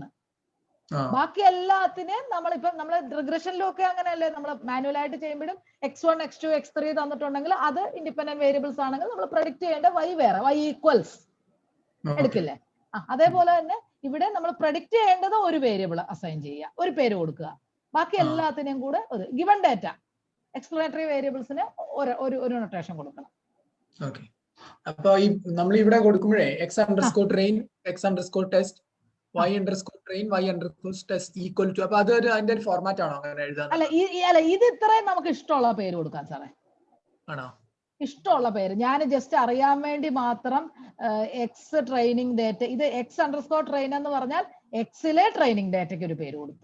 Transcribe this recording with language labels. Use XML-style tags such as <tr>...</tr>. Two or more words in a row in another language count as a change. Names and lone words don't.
<ml>ബാക്കി എല്ലാത്തിനെയും നമ്മളിപ്പം നമ്മൾ റിഗ്രഷനിലൊക്കെ അങ്ങനെയല്ലേ, നമ്മൾ മാനുവലായിട്ട് ചെയ്യുമ്പോഴും x1 x2 x3 തന്നിട്ടുണ്ടെങ്കിൽ അത്</ml> <en>independent variables</en> <ml>ആണെങ്കിൽ നമ്മൾ പ്രഡിക്റ്റ് ചെയ്യേണ്ട വൈ വേറെ,</ml> <en>y equals</en> <ml>എടുക്കില്ലേ. അതേപോലെ തന്നെ ഇവിടെ നമ്മൾ പ്രഡിക്റ്റ് ചെയ്യേണ്ടത് ഒരു</ml> <en>variable assign</en> <ml>ചെയ്യുക, ഒരു പേര് കൊടുക്കുക. ബാക്കി എല്ലാത്തിനെയും കൂടെ ഒരു</ml> <en>given data explanatory variables</en> <ml>ഒരു നൊട്ടേഷൻ കൊടുക്കണം. അപ്പൊ ഈ നമ്മൾ ഇവിടെ കൊടുക്കുമ്പോഴേ x_train x_test y_train y_test</ml> <en>equal to,</en> <ml>അപ്പൊ അതൊരു അതിന്റെ ഒരു ഫോർമാറ്റ് ആണോ അങ്ങനെ എഴുതാൻ? അല്ല ഇത് ഇത്രയും നമുക്ക് ഇഷ്ടമുള്ള പേര് കൊടുക്കാം സാറേ. ആണോ? ഇഷ്ടമുള്ള പേര് ഞാൻ ജസ്റ്റ് അറിയാൻ വേണ്ടി മാത്രം</ml> <en>x training data,</en> <ml>ഇത് x_train എന്ന് പറഞ്ഞാൽ എക്സിലെ</ml> <en>training data</en> <ml>ഒരു പേര് കൊടുത്തു.</ml>